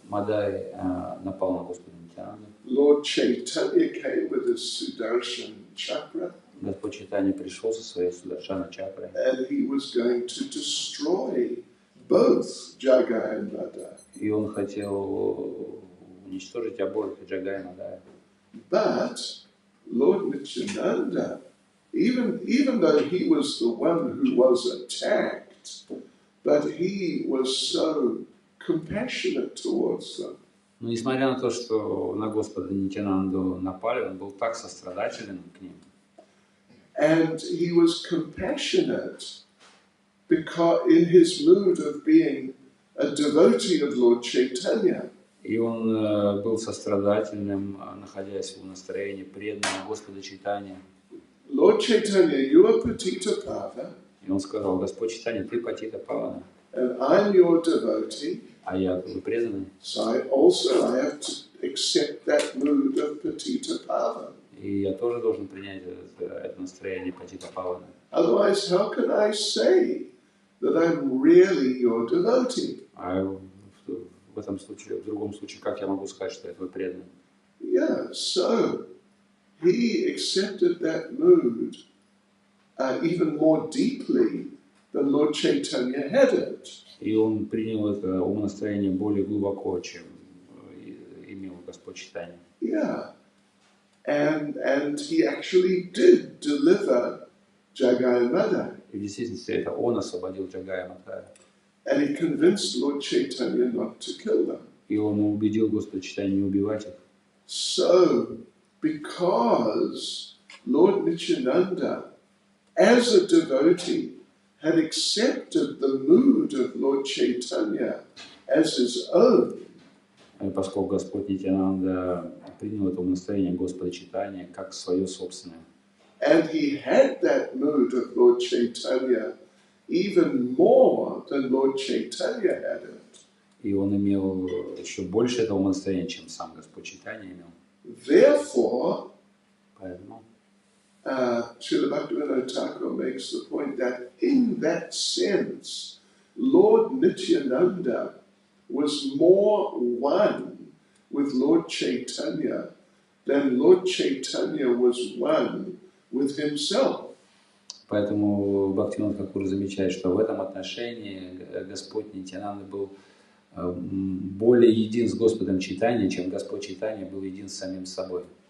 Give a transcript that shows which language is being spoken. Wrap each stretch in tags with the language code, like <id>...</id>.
<ru>Мадай напал на Господа Нитянанду.</ru> <en>Lord Chaitanya came with his Sudarshan chakra.</en> <ru>Господь Чайтанья пришел со своей Сударшана чакрой.</ru> <en>And he was going to destroy both Jagai and Madai.</en> <ru>И он хотел уничтожить обоих, Джагая и Мадая.</ru> <en>But Lord Nityananda, even though he was the one who was attacked, but he was so compassionate towards them.</en> <ru>Но несмотря на то, что на Господа Нитянанду напали, он был так сострадателен к ним.</ru> <en>And he was compassionate because in his mood of being a devotee of Lord Chaitanya.</en> <ru>И он был сострадательным, находясь в настроении преданного Господа Чайтаньи.</ru> <en>Lord Chaitanya, you are Patita Pava.</en> <ru>И он сказал: Господь Чайтанья, ты Патита Павана,</ru> <en>and I'm your devotee.</en> <ru>А я твой преданный.</ru> <en>So I have to accept that mood of Patita Pava.</en> <ru>И я тоже должен принять это настроение Патита Павана.</ru> <en>Otherwise, how can I say that I'm really your devotee?</en> <ru>А в этом случае, в другом случае, как я могу сказать, что я твой преданный?</ru> <en>Yeah, so he accepted that mood even more deeply than Lord Chaitanya had it.</en> <ru>И он принял это умонастроение более глубоко, чем имел Господь Чайтанья.</ru> <en>Yeah, and he actually did deliver Jagai and Madai.</en> <ru>И в действительности это он освободил Джагая и Мадхая.</ru> <en>And he convinced Lord Chaitanya not to kill them.</en> <ru>И он убедил Господа Чайтанью не убивать их.</ru> <en>So, because Lord Nityananda, as a devotee, had accepted the mood of Lord Chaitanya as his own.</en> <ru>И поскольку Господь Нитянанда принял это настроение Господа Чайтаньи как свое собственное.</ru> <en>And he had that mood of Lord Chaitanya even more than Lord Chaitanya had it.</en> <ru>И он имел еще больше этого настроения, чем сам Господь Чайтанья имел.</ru> <en>Therefore,</en> <ru>Поэтому</ru> <en>Srila Bhaktivinoda Thakur makes the point that in that sense, Lord Nityananda was more one with Lord Chaitanya than Lord Chaitanya was one with himself.</en> <ru>Поэтому Бхактивинода Тхакур замечает, что в этом отношении Господь Нитьянанда был более един с Господом Чайтаньей, чем Господь Чайтанья был един с самим собой.</ru>